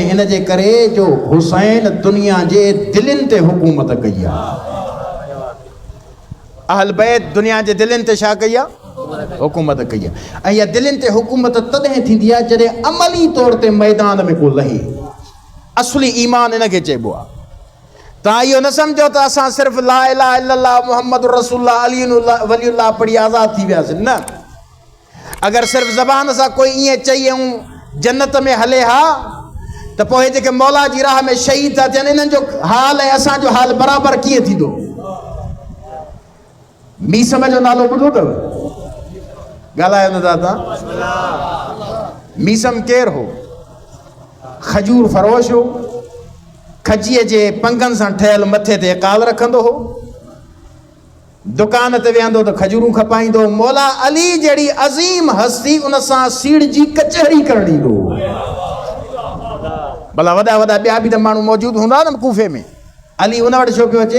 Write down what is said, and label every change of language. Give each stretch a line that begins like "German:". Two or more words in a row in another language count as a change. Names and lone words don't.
Sindhi: इन जे करे जो हुसैन दुनिया जे दिलनि ते हुकूमत कई आहे, अहल बैत दुनिया जे दिलनि ते छा कई आहे, हुकूमत कई आहे। ऐं इहा दिलनि ते हुकूमत तॾहिं थींदी आहे जॾहिं अमली तौर ते मैदान में को लहे। असली ईमान इन खे चइबो आहे। तव्हां इहो न सम्झो त असां सिर्फ़ु
Arabic: لا إله إلا الله محمد رسول الله علي ولي الله
Sindhi: पढ़ी आज़ाद थी वियासीं, न। अगरि सिर्फ़ु ज़बान सां कोई ईअं चई ऐं जन्नत में हले हा, त पोइ जेके मौला जी राह में शहीद था थियनि, इन्हनि जो हाल ऐं असांजो हाल बराबरि कीअं थींदो। मीसम जो नालो ॿुधो अथव, ॻाल्हायो न दादा। मीसम केरु हो? खजूर फरोश हो, खजीअ जे पंगनि सां ठहियल मथे ते काल रखंदो हो, दुकान ते वेहंदो त खजूरूं खपाईंदो। मौला अली जहिड़ी अज़ीम हस्ती, उन सां सीड़ जी कचहरी करण ईंदो। भला वॾा वॾा ॿिया बि त माण्हू मौजूदु हूंदा न कूफे में, अली उन वटि छो पियो अचे?